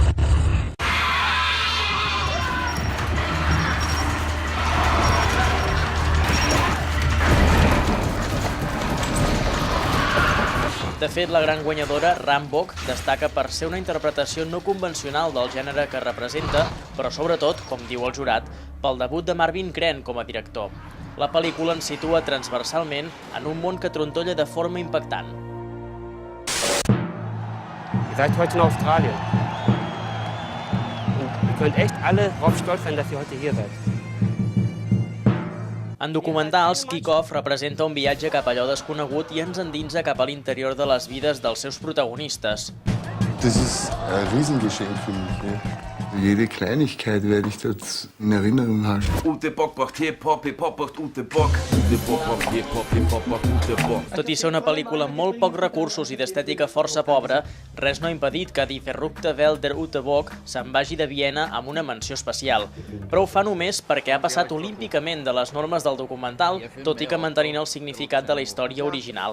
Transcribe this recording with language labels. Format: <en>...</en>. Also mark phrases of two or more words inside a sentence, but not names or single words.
<ca>De fet, la gran guanyadora, Rambo, destaca per ser una interpretació no convencional del gènere que representa, però sobretot, com diu el jurat, pel debut de Marvin Kren com a director. La pel·lícula ens situa transversalment en un món que trontolla de forma impactant.</ca> <de>Ihr seid heute in Australien. Und ihr könnt echt alle drauf stolz sein, dass ihr heute hier seid.</de> <ca>En documentals, Kick-Off representa un viatge cap a allò desconegut i ens endinsa cap a l'interior de les vides dels seus protagonistes.</ca> <de>Das ist ein Riesengeschenk für mich. Jede Kleinigkeit werde ich dort in Erinnerung halten. Ute Bock macht Hip-Hop, Hip-Hop macht Ute Bock. Ute Bock macht Hip-Hop, Hip-Hop macht Ute Bock.</de> <ca>Tot i ser una pel·lícula amb molt pocs recursos i d'estètica força pobra, res no ha impedit que Die verrückte Welt der Ute Bock se'n vagi de Viena amb una menció especial. Però ho fa només perquè ha passat olímpicament de les normes del documental, tot i que mantenint el significat de la història original.</ca>